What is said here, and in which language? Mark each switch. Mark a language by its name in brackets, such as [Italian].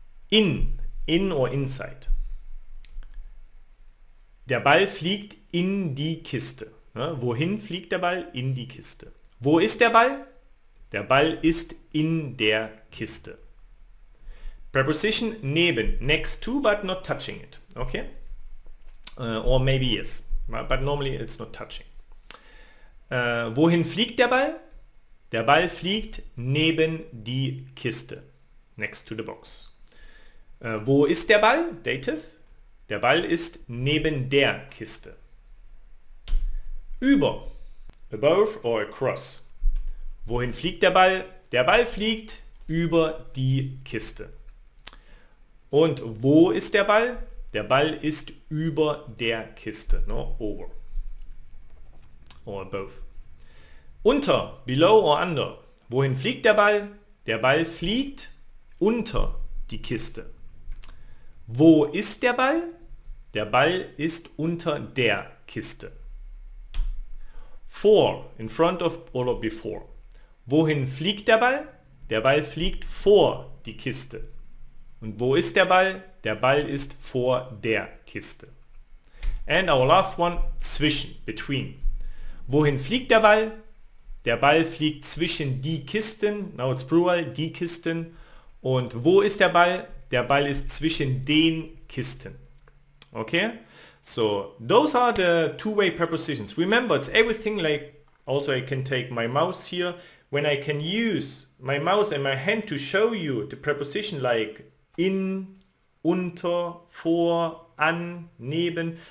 [English] In or inside. [German] Der Ball fliegt in die Kiste. Ja, wohin fliegt der Ball? In die Kiste. Wo ist der Ball? Der Ball ist in der Kiste. [English] Preposition neben, next to but not touching it. Okay? Or maybe yes, but normally it's not touching. [German] Wohin fliegt der Ball? Der Ball fliegt neben die Kiste. [English] Next to the box. [German] Wo ist der Ball? Dative. Der Ball ist neben der Kiste. Über. [English] Above or across. [German] Wohin fliegt der Ball? Der Ball fliegt über die Kiste. Und wo ist der Ball? Der Ball ist über der Kiste. [English] No? Over. Or above. Unter. Below or under. [German] Wohin fliegt der Ball? Der Ball fliegt unter die Kiste. Wo ist der Ball? Der Ball ist unter der Kiste. [English] Vor, in front of or before. [German] Wohin fliegt der Ball? Der Ball fliegt vor die Kiste. Und wo ist der Ball? Der Ball ist vor der Kiste. [English] And our last one, [German] zwischen, between. Wohin fliegt der Ball? Der Ball fliegt zwischen die Kisten, [English] now it's plural, [German] die Kisten. Und wo ist der Ball? Der Ball ist zwischen den Kisten. [English] Okay? So those are the two-way prepositions. Remember, it's everything like Also I can take my mouse here. When I can use my mouse and my hand to show you the preposition like in, unter, vor, an, neben.